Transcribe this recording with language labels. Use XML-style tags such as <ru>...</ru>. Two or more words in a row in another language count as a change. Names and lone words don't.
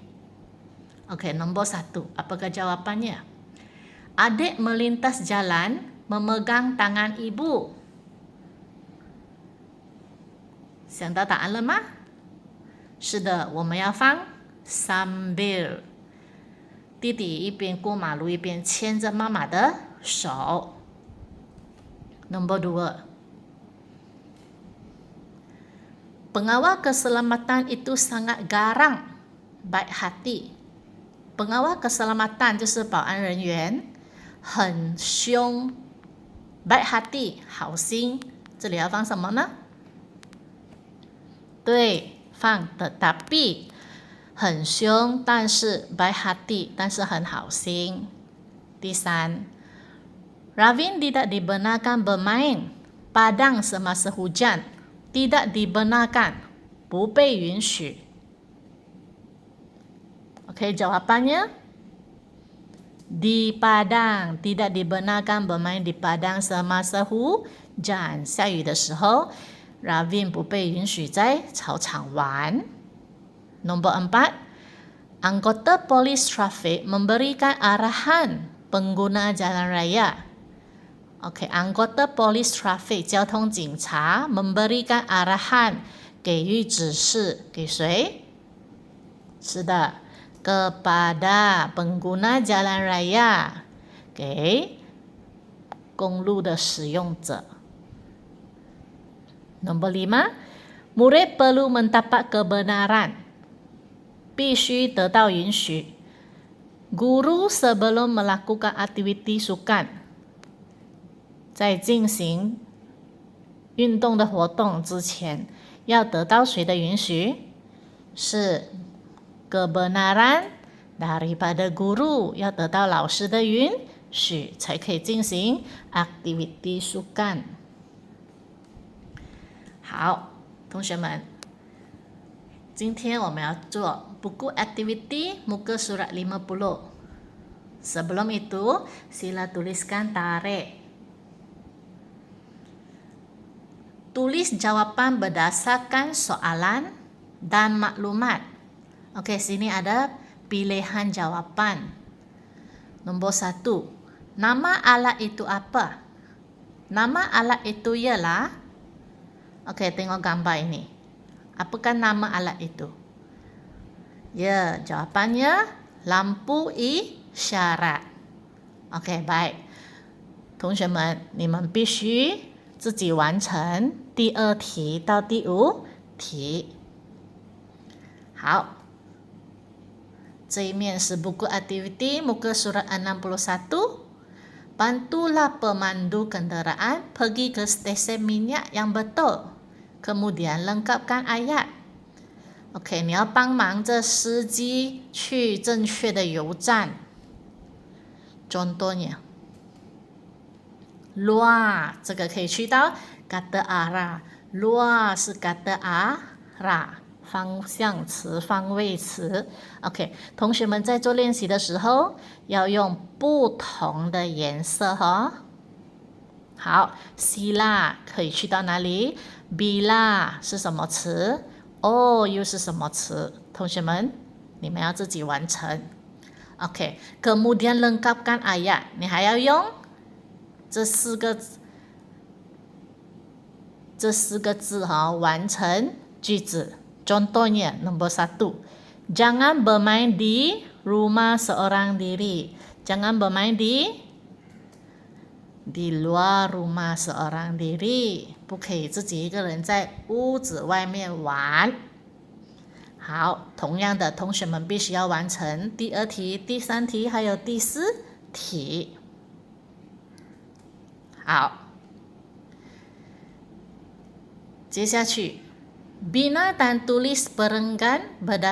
<ms>OK， nombor 1， apakah jawapannya？ Adik melintas jalan memegang tangan ibu。</ms> <zh>想到答案了吗？是的，我们要放 sambil。弟弟一边过马路一边牵着妈妈的手。</zh> <ms>Nombor 2， pengawal keselamatan itu sangat garang, baik hati。 pengawal keselamatan</ms> <zh>就是保安人员，很凶</zh> <ms>baik hati，</ms> <zh>好心。这里要放什么呢？对，放 tetapi， 很凶但是</zh> <ms>baik hati，</ms> <zh>但是很好心。第3，</zh> <ms>Ravin tidak dibenarkan bermain padang semasa hujan， tidak dibenarkan，</ms> <zh>不被允许。</zh> <ms>OK， jawapannya di padang， tidak dibenarkan bermain di padang semasa hujan，</ms> <zh>下雨的时候Ravin 不被允许在操场玩。</zh> <ms>Nombor 4， anggota polis trafik memberikan arahan pengguna jalan raya。</ms> <zh>OK，</zh> <ms>anggota polis trafik</ms> <zh>交通警察</zh> <ms>memberikan arahan</ms> <zh>给予指示，给谁？是的，</zh> <ms>kepada pengguna jalan raya，</ms> <zh>给公路的使用者。</zh> <ms>Nombor 5, murid perlu mendapat kebenaran.</ms> <zh>必须得到允许。</zh> <ms>Guru sebelum melakukan aktiviti sukan，</ms> <zh>在进行运动的活动之前，要得到谁的允许？是</zh> <ms>kebenaran daripada guru，</ms> <zh>要得到老师的允许才可以进行</zh> <ms>aktiviti sukan。</ms> <zh>好，同学们，今天我们要做</zh> <ms>buku activity muka surat</ms> <zh>50.</zh> <ms>Sebelum itu, sila tuliskan tarik. Tulis jawaban berdasarkan soalan dan maklumat. Oke, sini ada pilihan jawaban. Nombor 1. Nama alat itu apa? Nama alat itu ialah, oke, tengok gambar ini. Apakah nama alat itu? Ya, jawapannya lampu isyarat. OK， baik，</ms> <zh>同学们，你们必须自己完成第2题到第5题。好，这一面是</zh> <ms>buku activity muka surat</ms> <zh>61.</zh> <ms>Bantulah pemandu kenderaan pergi ke stesen minyak yang betul. Kemudian lengkapkan ayat.</ms> <zh>OK， 你要帮忙这司机去正确的油站。</zh> <ms>Contohnya luar，</ms> <zh>这个可以去到</zh> <ms>kata arah，</ms> <zh>luar 是</zh> <ms>kata arah，</ms> <zh>方向词、方位词。OK， 同学们在做练习的时候要用不同的颜色哦。好 ，sila 可以去到哪里 ？bila 是什么词？哦，又是什么词？同学们，你们要自己完成。OK，</zh> <ms>kemudian lengkapkan ayat，</ms> <zh>你还要用这四个字哈，完成句子。</zh> <ms>Contohnya nomor 1, jangan bermain di rumah seorang diri. Jangan bermain di luar rumah seorang diri，</ms> <zh>不可以自己一个人在屋子外面玩。好，同样的，同学们必须要完成第2题、第3题还有第4题。好，接下去</zh> <ms>bina dan tulis perenggan berdasarkan</ms>